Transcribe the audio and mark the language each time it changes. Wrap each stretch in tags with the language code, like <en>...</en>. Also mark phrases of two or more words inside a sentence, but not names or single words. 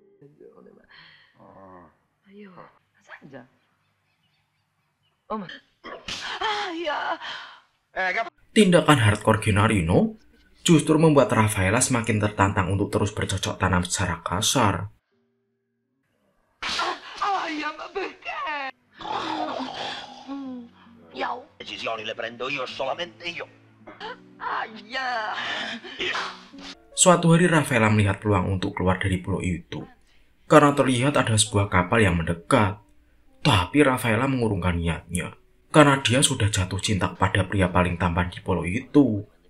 <id>Tindakan hardcore Gennarino justru membuat Raffaella semakin tertantang untuk terus bercocok tanam secara kasar.</id> <it>Decisioni le prendo io, solamente io.</it> <id>Suatu hari Raffaella melihat peluang untuk keluar dari pulau itu. Karena terlihat ada sebuah kapal yang mendekat. Tapi Raffaella mengurungkan niatnya. Karena dia sudah jatuh cinta kepada pria paling tampan di pulau itu.</id>